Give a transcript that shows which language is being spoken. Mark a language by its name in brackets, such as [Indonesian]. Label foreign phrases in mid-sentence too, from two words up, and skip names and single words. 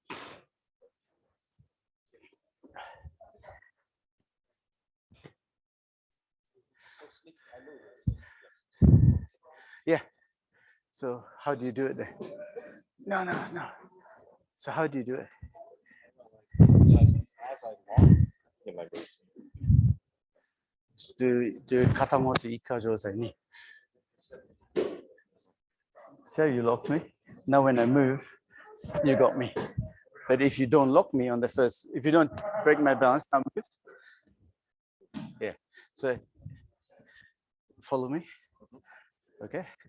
[English] Yeah. So how do you do it then? No. So how do you do it? As I walk in my routine. [Japanese] Do katamochi ikajo sai ni. [English] So you locked me. Now when I move, you got me. But if you don't lock me on the first, if you don't break my balance, I'll move. Yeah. So follow me. Okay.